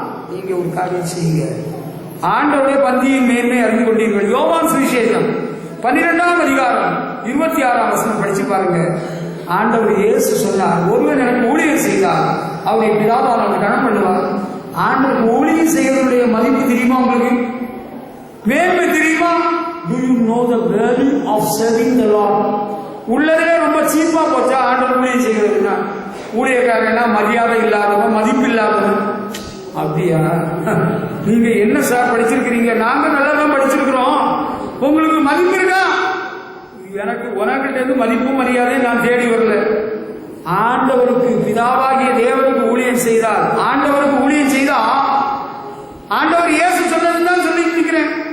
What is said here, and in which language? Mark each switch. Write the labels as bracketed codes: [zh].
[ta] நீங்க ஒரு காரியம் செய்யுங்க. ஆண்டவருடைய பந்தியின் மேன்மை அறிந்து கொண்டீர்கள். யோவான் சுவிசேஷம் 12ஆம் அதிகாரம் 26ஆம் வசனம் படிச்சு பாருங்க. ஆண்டவர் இயேசு சொன்னார், ஒருவன் எனக்கு ஊழியம் செய்தார் அவருடைய பிதாவால் அவனை கனம் பண்ணுவார். ஆண்டவருக்கு ஊழியம் செய்வதனுடைய மதிப்பு தெரியுமா? உங்களுக்கு மேன்மை தெரியுமா? [en] Do you know the value of serving the Lord? [ta] உள்ளதே ரொம்ப சீப்பா போச்சா ஆண்டவர் ஊழியம் செய்கிறதுனா? ஊழியக்காரனா மரியாதை இல்லாதவன், மதிப்பு இல்லாதவன். அப்படியா? நீங்க என்ன சார் படிச்சிருக்கிறீங்க? நாங்க நல்லதான் படிச்சிருக்கிறோம். உங்களுக்கு மதிப்பு இருக்கா? எனக்கு உனக்கிட்ட இருந்து மதிப்பும் மரியாதையும் நான் தேடி வரல. ஆண்டவருக்கு பிதாவாகிய தேவனுக்கு ஊழியம் செய்தால், ஆண்டவருக்கு ஊழியம் செய்தா ஆண்டவர் இயேசு சொன்னதுதான் சொல்லிட்டு இருக்கிறேன்.